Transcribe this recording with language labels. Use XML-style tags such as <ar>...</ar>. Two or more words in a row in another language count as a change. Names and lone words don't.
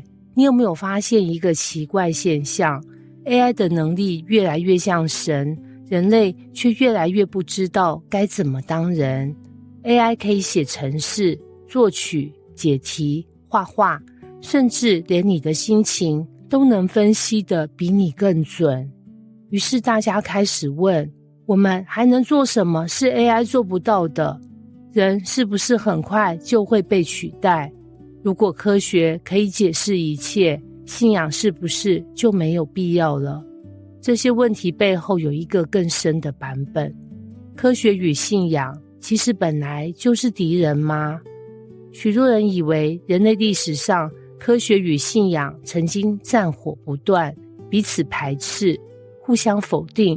<zh>你有沒有發現一個奇怪現象？ AI 的能力越來越像神，人類卻越來越不知道該怎麼當人。AI 可以寫程式、作曲、解題、畫畫，甚至連你的心情都能分析得比你更準。於是大家開始問，我們還能做什麼是 AI 做不到的？人是不是很快就會被取代？如果科學可以解釋一切，信仰是不是就沒有必要了？這些問題背後有一個更深的版本。科學與信仰其實本來就是敵人嗎？許多人以為人類歷史上科學與信仰曾經戰火不斷，彼此排斥，互相否定。</zh>